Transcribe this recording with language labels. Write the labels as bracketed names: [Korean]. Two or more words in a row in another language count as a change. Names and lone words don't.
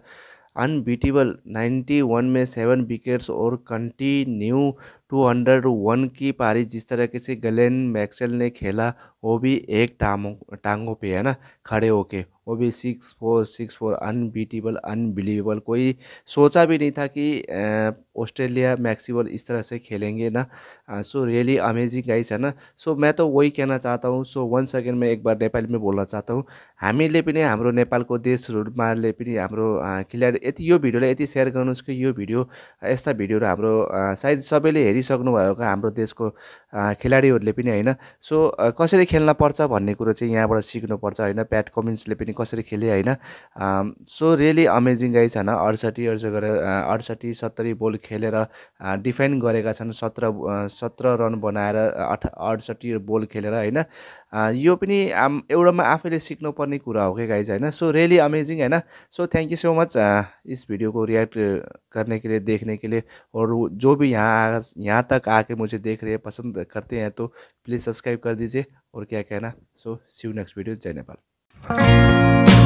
[Hindi] अनबीटेबल 91 में 7 विकेट्स और कंटिन्यू 201 की पारी जिस तरीके से ग्लेन मैक्सवेल ने खेला, वो भी एक टांगों पे, है ना, खड़े होके, वो भी 6-4 [English] unbeatable, unbelievable. [Hindi] कोई सोचा भी नहीं था कि ऑस्ट्रेलिया मैक्सवेल इस तरह से खेलेंगे, ना। [English] so really amazing guys, [Hindi] है ना। सो मैं तो वही कहना चाहता हूँ। [English] so once again [Hindi] मैं एक बार नेपाली में बोल्न चाहता हूँ, [Nepali] हामीले पनि हाम्रो नेपालको देशहरूमाले पनि हाम्रो खेलाडी, यति यो भिडियोलाई यति सेयर गर्नुहोस् कि यो भिडियो, यस्ता भिडियोहरू हाम्रो सायद सबैले हेरिसक्नु भएको हाम्रो देशको खेलाडीहरूले पनि होइन। सो कसरी खेल्न पर्छ भन्ने कुरो चाहिँ यहाँबाट सिक्नुपर्छ होइन। प्याट कमिन्सले पनि कसरी खेले होइन। [English] so really amazing guys [Nepali] होइन। 68 बल खेलेर डिफेन्ड गरेका छन्। 17 रन बनाएर 68 बल खेलेर होइन। यो पनि एउटामा आफैले सिक्नुपर्ने कुरा हो क्या गाइज होइन। [English] so really amazing [Nepali] होइन। [English] so thank you so much [Hindi] इस वीडियो को रिएक्ट करने के लिए, देखने के लिए। और जो भी यहाँ तक आके मुझे देख रहे हैं, पसंद करते हैं, तो प्लीज़ सब्सक्राइब कर दीजिए। और क्या कहना। [English] so see you next video. [Hindi] जय नेपाल।